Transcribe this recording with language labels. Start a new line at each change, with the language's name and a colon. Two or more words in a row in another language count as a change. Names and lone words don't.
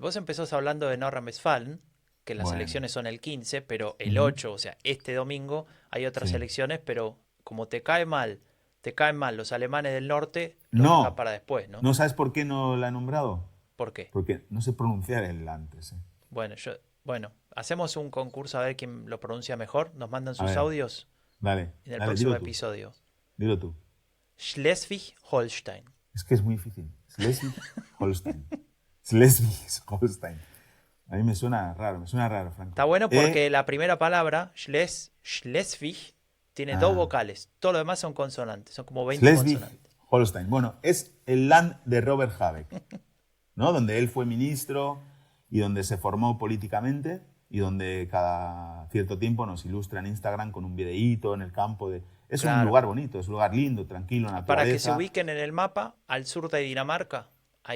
Spanish: Vos empezás hablando de Nordrhein-Westfalen, que las elecciones son el 15, pero el 8, o sea, este domingo, hay otras elecciones, pero como te caen mal los alemanes del norte, lo dejas para después, ¿no? ¿No sabes por qué no la he nombrado? ¿Por qué? Porque no sé pronunciar el antes. Bueno, hacemos un concurso a ver quién lo pronuncia mejor. Nos mandan sus audios en el próximo episodio. Dilo tú. Schleswig-Holstein. Es que es muy difícil. Schleswig-Holstein. Schleswig-Holstein. A mí me suena raro, Franco. Está bueno porque la primera palabra, Schleswig, tiene 2 vocales. Todo lo demás son consonantes. Son como 20 consonantes. Schleswig-Holstein. Bueno, es el land de Robert Habeck, ¿no? Donde él fue ministro y donde se formó políticamente y donde cada cierto tiempo nos ilustra en Instagram con un videíto en el campo. Es un lugar bonito, es un lugar lindo, tranquilo, naturaleza. Para que se ubiquen en el mapa, al sur de Dinamarca, ahí